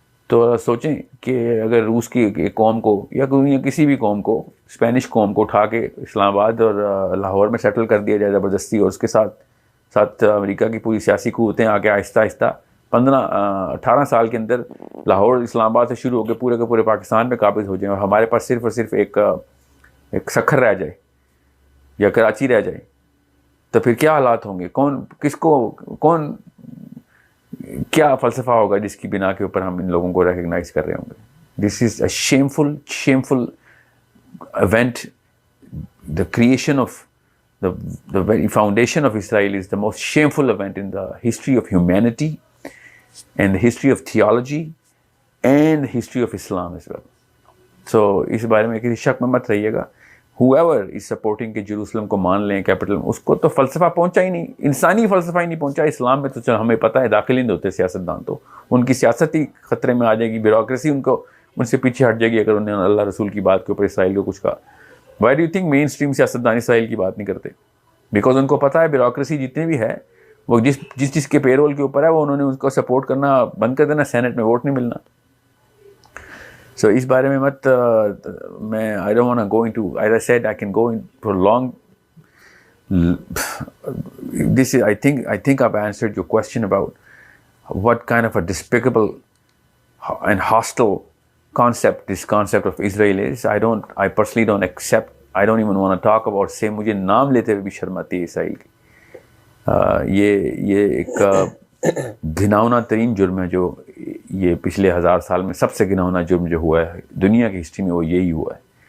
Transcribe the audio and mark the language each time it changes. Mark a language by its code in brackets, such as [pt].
[ur] تو سوچیں کہ اگر روس کی ایک قوم کو یا کسی بھی قوم کو، اسپینش قوم کو اٹھا کے اسلام آباد اور لاہور میں سیٹل کر دیا جائے زبردستی، اور اس کے ساتھ امریکہ کی پوری سیاسی قوتیں آ کے آہستہ آہستہ 18 سال کے اندر لاہور اسلام آباد سے شروع ہو کے پورے پاکستان پہ قابض ہو جائیں، اور ہمارے پاس صرف اور صرف ایک سکھر رہ جائے یا کراچی رہ جائے، تو پھر کیا حالات ہوں گے؟ کون کیا فلسفہ ہوگا جس کی بنا کے اوپر ہم ان لوگوں کو ریکگنائز کر رہے ہوں گے؟ [en] This is a shameful event. The creation of the very foundation of Israel is the most shameful event in the history of humanity and the history of theology and the history of Islam as well. [ur] So اس بارے میں کسی شک میں مت رہیے گا. [en] whoever is supporting [ur] کہ Jerusalem کو مان لیں کیپٹل، اس کو تو فلسفہ پہنچا ہی نہیں، انسانی فلسفہ ہی نہیں پہنچا. اسلام میں تو چلو ہمیں پتہ ہے داخل ہی نہیں ہوتے سیاستدان، تو ان کی سیاست ہی خطرے میں آ جائے گی، بیوروکریسی ان سے پیچھے ہٹ جائے گی اگر انہوں نے اللہ رسول کی بات کے اوپر اسرائیل کو کچھ کہا. [en] why do you think [ur] main stream سیاستدان اسرائیل کی بات نہیں کرتے؟ بیکاز ان کو پتہ ہے بیوروکریسی جتنے بھی ہے وہ جس کے پے رول کے اوپر ہے، وہ انہوں نے اس کو سپورٹ کرنا بند کر دینا، سینٹ میں ووٹ نہیں ملنا. سو اس بارے میں مت میں [en] I don't want to go into, as I said, I can go in for long. This is, I think I've answered your question about what kind of a despicable and hostile concept this concept of Israel is. I personally don't accept, I don't even want to talk about, say [ur] مجھے نام لیتے ہوئے بھی شرم آتی ہے اسرائیل کی. یہ ایک گھناؤنا ترین جرم ہے جو یہ پچھلے 1000 سال میں سب سے گھناؤنا جرم جو ہوا ہے دنیا کی ہسٹری میں، وہ یہی ہوا ہے.